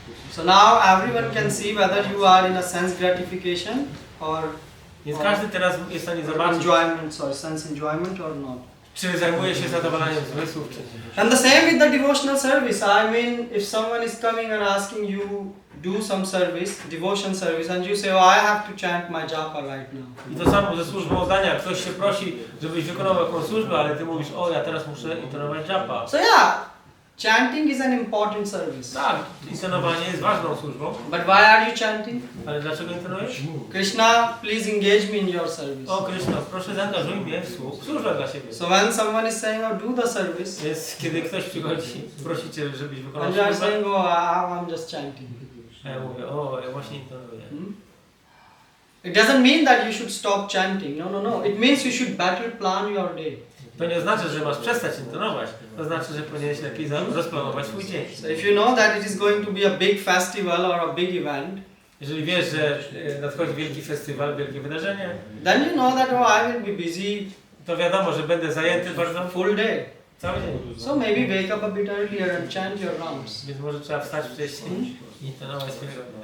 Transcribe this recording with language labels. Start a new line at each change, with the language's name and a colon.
English: So now everyone can see whether you are in a sense gratification or
Polish: Więc każdy teraz jest w stanie zobaczyć,
English: sense enjoyment or not.
Polish: czy zajmuje się zadowalaniem zmysłów, czy nie.
English: And the same with the devotional service. I mean, if someone is coming and asking you do some service, devotion service, and you say, oh, I have to chant my japa right now.
Polish: I to samo ze służbą oddania. Ktoś się prosi, żebyś wykonał jakąś służbę, ale ty mówisz, o, ja teraz muszę intonować japa.
English: So yeah, chanting is an important service.
Polish: Tak, intonowanie jest ważną służbą,
English: But why are you chanting?
Polish: ale dlaczego intonujesz?
English: Krishna, please engage me in your service.
Polish: O Kryszna, proszę zaangażuj mnie w służbę dla siebie.
English: So when someone is saying, oh, do the service,
Polish: Więc kiedy ktoś przychodzi, prosi Cię, żebyś wykonał
English: and you are
Polish: służbę,
English: saying, oh, I'm just chanting.
Polish: a ja mówię, o, ja właśnie intonuję.
English: It doesn't mean that you should stop chanting. No, no, no. It means you should better plan your day.
Polish: To nie oznacza, że masz przestać intonować. To znaczy, że powinieneś lepiej rozplanować swój dzień.
English: So if you know that it is going to be a big festival or a big event,
Polish: Jeżeli wiesz, że nadchodzi wielki festiwal, wielkie wydarzenie,
English: then you know that, oh, I will be busy
Polish: to wiadomo, że będę zajęty bardzo
English: full day.
Polish: cały dzień.
English: So maybe wake up a bit earlier and chant your rounds.
Polish: Więc może trzeba wstać wcześniej i intonować swojego.